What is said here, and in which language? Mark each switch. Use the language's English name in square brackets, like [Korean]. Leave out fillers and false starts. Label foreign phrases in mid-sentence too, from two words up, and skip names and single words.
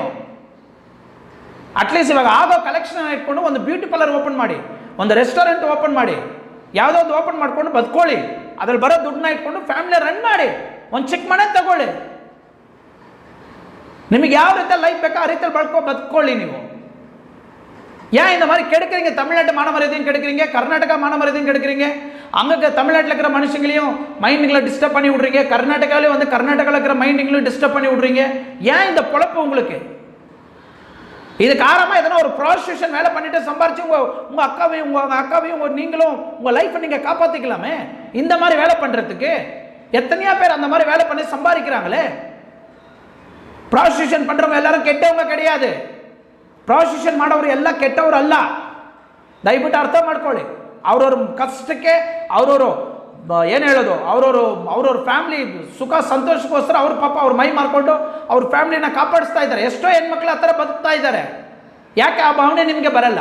[Kannada] ಅಟ್ಲೀಸ್ಟ್ ಇವಾಗ ಆಗೋ ಕಲೆಕ್ಷನ್ ಇಟ್ಕೊಂಡು ಒಂದು [English] beauty parlour [Kannada] ಓಪನ್ ಮಾಡಿ, ಒಂದು ರೆಸ್ಟೋರೆಂಟ್ ಓಪನ್ ಮಾಡಿ, ಯಾವುದೋ ಒಂದು ಓಪನ್ ಮಾಡ್ಕೊಂಡು ಬದುಕೊಳ್ಳಿ. ಅದ್ರಲ್ಲಿ ಬರೋ ದುಡ್ಡನ್ನ ಇಟ್ಕೊಂಡು [English] family run [Kannada] ಮಾಡಿ, ಒಂದು ಚಿಕ್ಕ ಮನೆ ತಗೊಳ್ಳಿ. ನಿಮಗೆ ಯಾವ ರೀತಿ ಲೈಫ್ ಬೇಕೋ ಆ ರೀತಿಯಲ್ಲಿ ಬದುಕೊಳ್ಳಿ ನೀವು. [Tamil] ஏன் இந்த மாதிரி கெடுக்கிறீங்க? தமிழ்நாட்டு மாணவரையும் கெடுக்கிறீங்க, கர்நாடகா மாணவரையும் கெடுக்கிறீங்க. அங்கே தமிழ்நாட்டில் இருக்கிற மனுஷங்களையும் மைண்டுங்களை டிஸ்டர்ப் பண்ணி விட்றீங்க, கர்நாடகாவிலையும் வந்து கர்நாடகாவில் இருக்கிற மைண்டுங்களையும் டிஸ்டர்ப் பண்ணி விட்றீங்க. ஏன் இந்த பொழப்பு உங்களுக்கு? இது காரணமாக எதனா ஒரு ப்ராஸ்டியூஷன் வேலை பண்ணிட்டு சம்பாரிச்சு உங்கள் அக்காவையும் நீங்களும் உங்கள் லைஃப்பை நீங்கள் காப்பாற்றிக்கலாமே. இந்த மாதிரி வேலை பண்ணுறதுக்கு எத்தனையோ பேர் அந்த மாதிரி வேலை பண்ணி சம்பாதிக்கிறாங்களே. ப்ராஸ்டியூஷன் பண்ணுறவங்க எல்லாரும் கெட்டவங்க கிடையாது. [Kannada] ಪ್ರಾಸ್ಟಿಟ್ಯೂಷನ್ ಮಾಡೋರು ಎಲ್ಲ ಕೆಟ್ಟವರು ಅಲ್ಲ. ದಯವಿಟ್ಟು ಅರ್ಥ ಮಾಡ್ಕೊಳ್ಳಿ. ಅವ್ರವ್ರ ಕಷ್ಟಕ್ಕೆ ಅವ್ರವರು ಏನು ಹೇಳೋದು, ಅವ್ರವ್ರ ಫ್ಯಾಮಿಲಿ ಸುಖ ಸಂತೋಷಕ್ಕೋಸ್ಕರ ಅವ್ರ ಪಾಪ ಅವ್ರ ಮೈ ಮಾರ್ಕೊಂಡು ಅವ್ರ ಫ್ಯಾಮಿಲಿನ ಕಾಪಾಡಿಸ್ತಾ ಇದ್ದಾರೆ. ಎಷ್ಟೋ ಹೆಣ್ಮಕ್ಳು ಆ ಥರ ಬದುಕ್ತಾ ಇದ್ದಾರೆ. ಯಾಕೆ ಆ ಭಾವನೆ ನಿಮಗೆ ಬರಲ್ಲ?